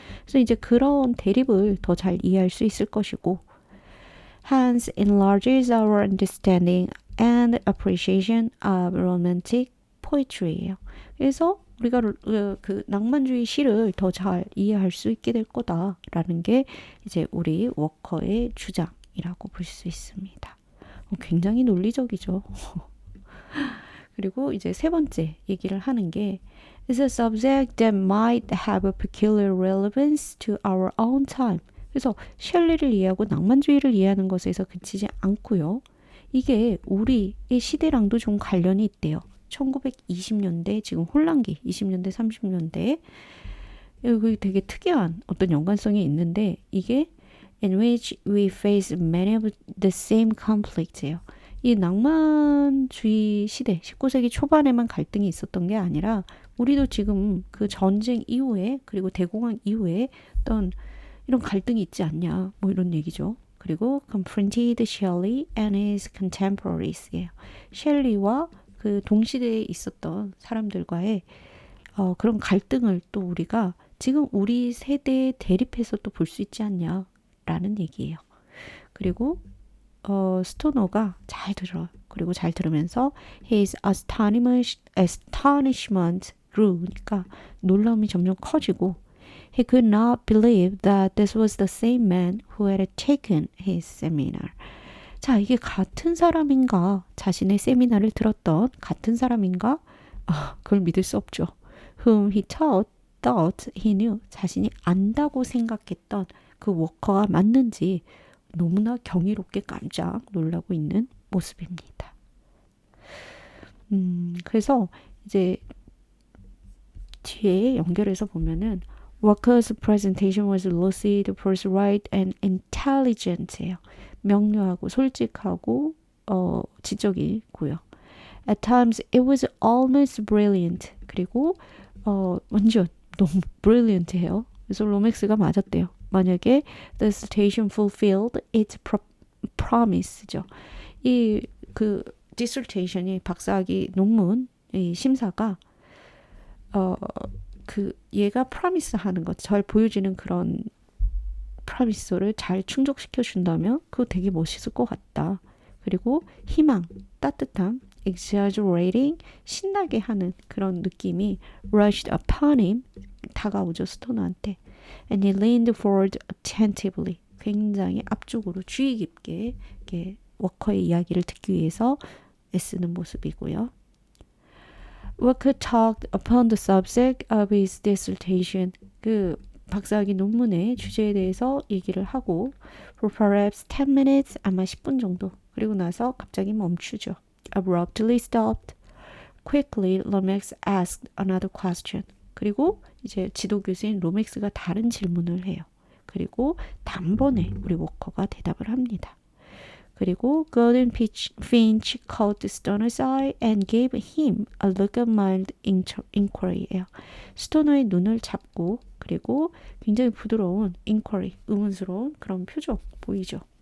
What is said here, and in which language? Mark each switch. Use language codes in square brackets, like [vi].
[ko] 그래서 이제 그런 대립을 더 잘 이해할 수 있을 것이고, [en] hence enlarges our understanding and appreciation of romantic poetry [ko] 예요. 그래서 우리가 그 낭만주의 시를 더 잘 이해할 수 있게 될 거다라는 게 이제 우리 워커의 주장이라고 볼 수 있습니다. 굉장히 논리적이죠. 그리고 이제 세 번째 얘기를 하는 게 [en] is a subject that might have a peculiar relevance to our own time. [ko] 그래서 셸리를 이해하고 낭만주의를 이해하는 것에서 그치지 않고요. 이게 우리의 시대랑도 좀 관련이 있대요. 1920년대 지금 혼란기 20년대 30년대 여기 되게 특이한 어떤 연관성이 있는데 이게 [en] in which we face many of the same conflicts [ko] 예요. 이 낭만주의 시대 19세기 초반에만 갈등이 있었던 게 아니라 우리도 지금 그 전쟁 이후에 그리고 대공황 이후에 어떤 이런 갈등이 있지 않냐 뭐 이런 얘기죠. 그리고 [en] confronted Shelley and his contemporaries 예요. [ko] 셸리와 그 동시대에 있었던 사람들과의 그런 갈등을 또 우리가 지금 우리 세대에 대립해서 또 볼 수 있지 않냐라는 얘기예요. 그리고 스토너가 잘 들어요. 그리고 잘 들으면서 [en] his astonishment grew. [ko] 그러니까 놀라움이 점점 커지고 [en] he could not believe that this was the same man who had taken his seminar. [ko] 자, 이게 같은 사람인가? 자신의 세미나를 들었던 같은 사람인가? 그걸 믿을 수 없죠. [en] Whom he thought he knew. [ko] 자신이 안다고 생각했던 그 워커가 맞는지 너무나 경이롭게 깜짝 놀라고 있는 모습입니다. 그래서 이제 뒤에 연결해서 보면은 [en] Walker's presentation was lucid, forthright, and intelligent예요. [ko] 명료하고 솔직하고 지적이고요. [en] At times it was almost brilliant. [ko] 그리고 완전 너무 brilliant해요. 그래서 로맥스가 맞았대요. 만약에 [en] the dissertation fulfilled its promise죠. [ko] 이 그 dissertation이 박사학위 논문 이 심사가 그 얘가 프라미스 하는 것, 잘 보여지는 그런 프라미스를 잘 충족시켜 준다면 그거 되게 멋있을 것 같다. 그리고 희망, 따뜻함, exaggerating, 신나게 하는 그런 느낌이 [en] rushed upon him, [ko] 다가오죠 스토너한테. [en] And he leaned forward attentively, [ko] 굉장히 앞쪽으로 주의 깊게 이렇게 워커의 이야기를 듣기 위해서 애쓰는 모습이고요. [en] Walker talked upon the subject of his dissertation. [ko] 그 박사학위 논문의 주제에 대해서 얘기를 하고 [en] for perhaps 10 minutes, [ko] 아마 10분 정도. 그리고 나서 갑자기 멈추죠. [en] Abruptly stopped. Quickly, Lomax asked another question. [ko] 그리고 이제 지도교수인 로맥스가 다른 질문을 해요. 그리고 단번에 우리 워커가 대답을 합니다. 그리고 [en] Gordon Finch caught Stoner's eye and gave him a look of mild inquiry예요. [ko] 스토너의 눈을 잡고 그리고 굉장히 부드러운 inquiry, 의문스러운 그런 표정 보이죠.